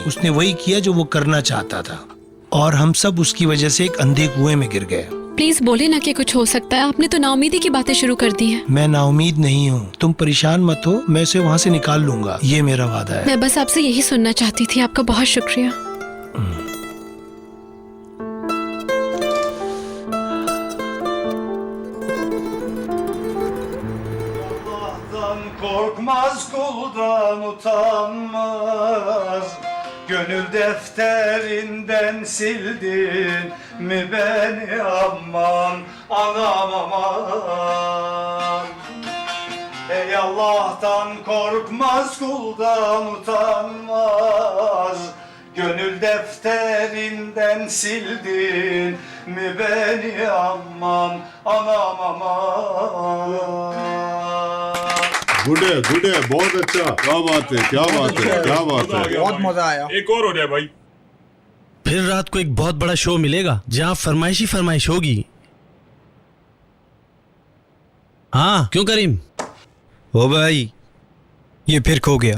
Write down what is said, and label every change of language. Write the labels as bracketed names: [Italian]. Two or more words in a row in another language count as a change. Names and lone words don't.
[Hindi] उसने वही किया जो वो करना चाहता था और हम सब उसकी वजह से एक अंधे कुएं में गिर गए। प्लीज बोले ना कि कुछ हो सकता है। आपने तो नाउमीदी की बातें शुरू कर दी हैं। मैं नाउमीद नहीं हूँ, तुम परेशान मत हो, मैं उसे वहाँ से निकाल लूंगा, ये मेरा वादा है। मैं बस आपसे यही सुनना चाहती थी। आपका बहुत शुक्रिया। [Turkish] Korkmaz kuldan utanmaz, gönül defterinden sildin mi beni aman anam aman. Ey Allah'tan korkmaz kuldan utanmaz, gönül defterinden sildin mi beni aman anam aman. [Hindi] गुड है, बहुत अच्छा। क्या बात है, क्या बात है, क्या बात है। बहुत मजा आया। एक और हो जाए भाई। फिर रात को एक बहुत बड़ा शो मिलेगा जहां फरमाइश होगी। हाँ क्यों करीम? ओ भाई, ये फिर खो गया।